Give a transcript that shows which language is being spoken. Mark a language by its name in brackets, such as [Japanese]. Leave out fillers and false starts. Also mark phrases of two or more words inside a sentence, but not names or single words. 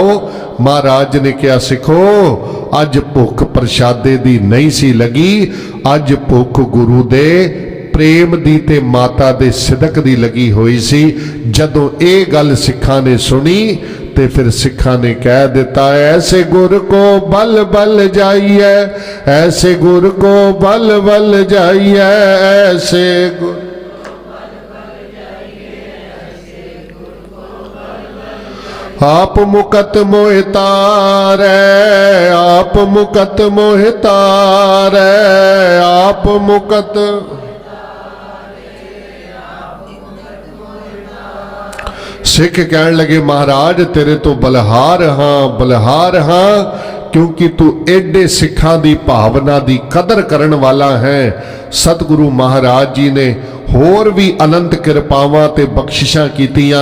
[Punjabi] ਮਹਾਰਾਜ ਨੇ ਕਿਹਾ ਸਿੱਖੋ ਅੱਜ ਭੁੱਖ ਪ੍ਰਸ਼ਾਦੇ ਦੀ ਨਹੀਂ ਸੀ ਲੱਗੀ, ਅੱਜ ਭੁੱਖ ਗੁਰੂ ਦੇ ਪ੍ਰੇਮ ਦੀ ਤੇ ਮਾਤਾ ਦੇ ਸਿਦਕ ਦੀ ਲੱਗੀ ਹੋਈ ਸੀ। ਜਦੋਂ ਇਹ ਗੱਲ ਸਿੱਖਾਂ ਨੇ ਸੁਣੀ ਤੇ ਫਿਰ ਸਿੱਖਾਂ ਨੇ ਕਹਿ ਦਿੱਤਾ ਐਸੇ ਗੁਰ ਕਉ ਬਲਿ ਬਲਿ ਜਾਈਐ, ਐਸੇ ਗੁਰ ਕਉ ਬਲਿ ਬਲਿ ਜਾਈਐ, ਐਸੇ ਗੁਰ ਆਪ ਮੁਕਤ ਮੋਹਿ ਤਾਰੈ, ਆਪ ਮੁਕਤ ਮੋਹਿ ਤਾਰੈ, ਆਪ ਮੁਕਤ। ਸਿੱਖ ਕਹਿਣ ਲੱਗੇ ਮਹਾਰਾਜ ਤੇਰੇ ਤੋਂ ਬਲਿਹਾਰ ਹਾਂ, ਕਿਉਂਕਿ ਤੂੰ ਐਡੇ ਸਿੱਖਾਂ ਦੀ ਭਾਵਨਾ ਦੀ ਕਦਰ ਕਰਨ ਵਾਲਾ ਹੈ। ਸਤਿਗੁਰੂ ਮਹਾਰਾਜ ਜੀ ਨੇ ਹੋਰ ਵੀ ਅਨੰਤ ਕਿਰਪਾਵਾਂ ਤੇ ਬਖ਼ਸ਼ਿਸ਼ਾਂ ਕੀਤੀਆਂ।